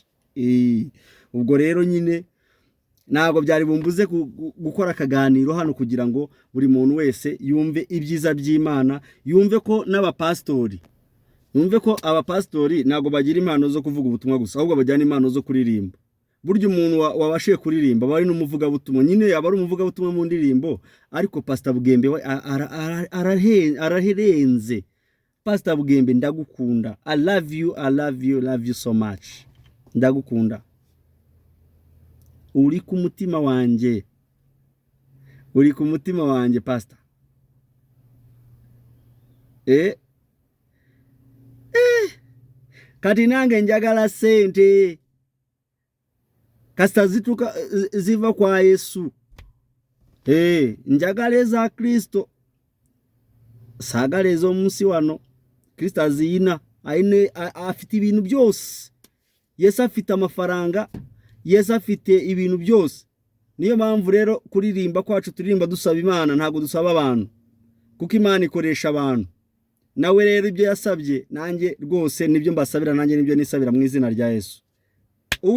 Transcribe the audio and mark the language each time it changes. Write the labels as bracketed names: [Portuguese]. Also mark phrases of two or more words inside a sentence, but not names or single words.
[Kinyarwanda] Ubwo rero nyine ntabwo byari bumbuze gukora akaganiro hano kugira ngo buri muntu wese yumve ibyiza by'Imana, yumve ko n'abapastori, yumve ko abapastori ntabwo bagira impano zo kuvuga ubutumwa gusa, ahubwo bajyana impano zo kuririmba. Burya umuntu wabashiye kuririmba bari n'umuvuga butumwa, nyine yaba ari umuvuga butumwa mu ndirimbo, ariko Pastor Bugembe we araherenze. Pastor Bugembe ndagukunda. [English] I love you so much. [Kinyarwanda] Ndagukunda. Uri ku mutima wanje. Uri ku mutima wanje Pastor. [Ganda] Kati nange njagala sente. Kasita zituka ziva kwa Yesu. Njagala za Kristo. Sagala zo munsi wano. Kristo azina. [Kinyarwanda] Afite ibintu byose. Yesu afite amafaranga. Yesu afite ibintu byose. Niyo mpamvu rero kuririmba kwacu turirimba dusaba Imana, ntabwo dusaba abantu. Kuko Imana ikoresha abantu. Nawe rero ibyo yasabye nanjye rwose nibyo mbasabira, nanjye nibyo nisabira mu izina rya Yesu.